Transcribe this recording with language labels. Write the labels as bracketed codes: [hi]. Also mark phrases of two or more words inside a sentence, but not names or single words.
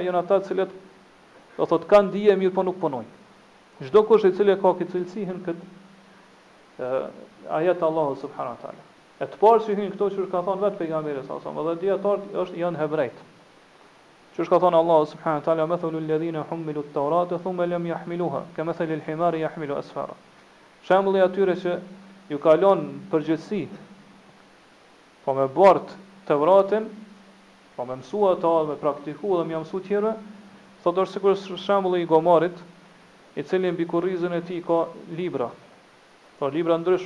[sq] Janë ata të cilët do thotë kanë dije mirë po nuk punojnë. Çdo kush i cili ka këtë cilësinë këtë ajet Allahu [ar] سبحانه وتعالى. [sq] E të parë që hyn këto që ka thonë vetë pejgamberi [ar] صلى الله عليه وسلم, [sq] dhe dietarët janë hebrejt. Që ka thonë [ar] Allahu سبحانه وتعالى مثل الذين حملوا التوراة ثم لم يحملوها كمثل الحمار يحمل أسفارا. [sq] Shembulli atyre që ju kalon përgjithësi, po me bart Tevratin, po me mësua ata, me praktiku dhe me mësu tjerëve, thotë është sikur shembulli i gomarit, i cili mbi kurrizën e tij ka libra, po libra ndryshëm.